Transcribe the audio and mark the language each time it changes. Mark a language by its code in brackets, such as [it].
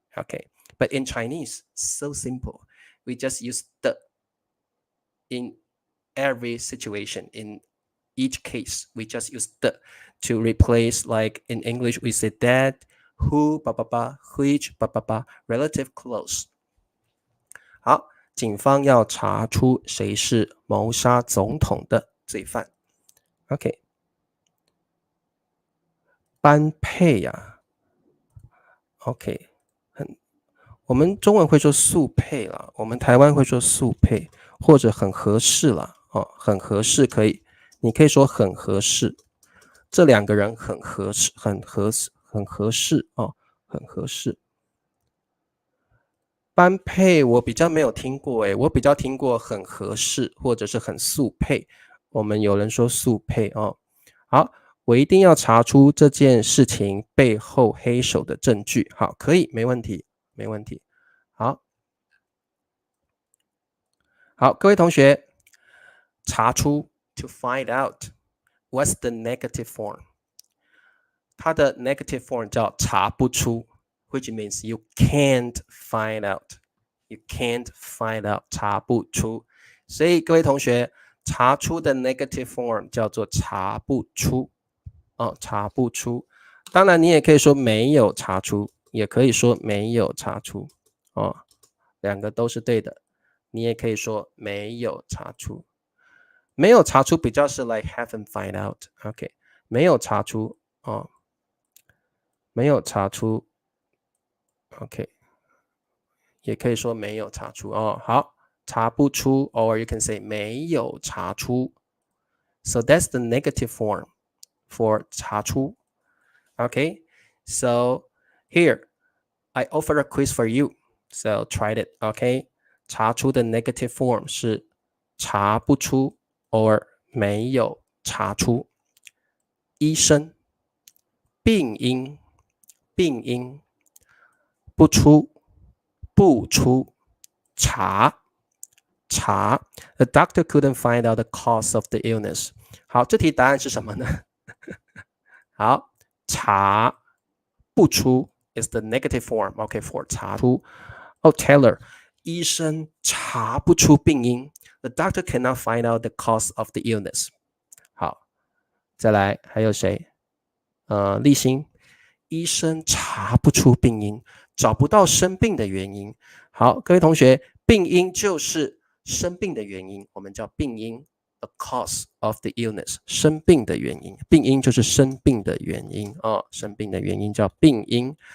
[en] Okay, but in Chinese, so simple. We just use the in every situation. In each case, we just use the to replace, like in English, we say that, who, which, relative clause. [zh] 好，警方要查出谁是谋杀总统的罪犯。 OK， 般配呀。 OK， 我们中文会说速配啦，我们台湾会说速配，或者很合适啦。很合适可以，你可以说很合适。这两个人很合适，很合适哦，很合适。般配我比较没有听过我比较听过很合适或者是很速配。我们有人说速配哦。好，我一定要查出这件事情背后黑手的证据。好，可以，没问题，没问题。好，好，各位同学， [en] 查出 to find out what's the negative form。它的 negative form [zh] 叫查不出 [en] ，which means you can't find out。You can't find out， [zh] 查不出。所以各位同学，查出的 negative form 叫做查不出哦，查不出。当然，你也可以说没有查出，也可以说没有查出哦，两个都是对的。你也可以说没有查出，没有查出比较是 [en] like haven't find out。 [zh] OK， 没有查出哦，没有查出。 OK。 也可以说没有查出哦。 [en] 好， [zh] 查不出 [en] or you can say [zh] 没有查出。 [en] So that's the negative form for 查出。 Okay, so here I offer a quiz for you. So try it. [zh] Okay, 查出的 negative form 是查不出 or 没有查出。医生，病因，病因，不出，不出，查。 [en] 查 The doctor couldn't find out the cause of the illness。 [zh] 好，这题答案是什么呢？ [en] 好，查不出 is the negative form OK for 查出。 Taylor， [zh] 医生查不出病因 [en] The doctor cannot find out the cause of the illness。 [zh] 好，再来还有谁？立新，医生查不出病因，找不到生病的原因。好，各位同学，病因就是生病的原因，我们叫病因 ， [en] the cause of the illness， [zh] 生病的原因，病因就是生病的原因哦，生病的原因叫病因。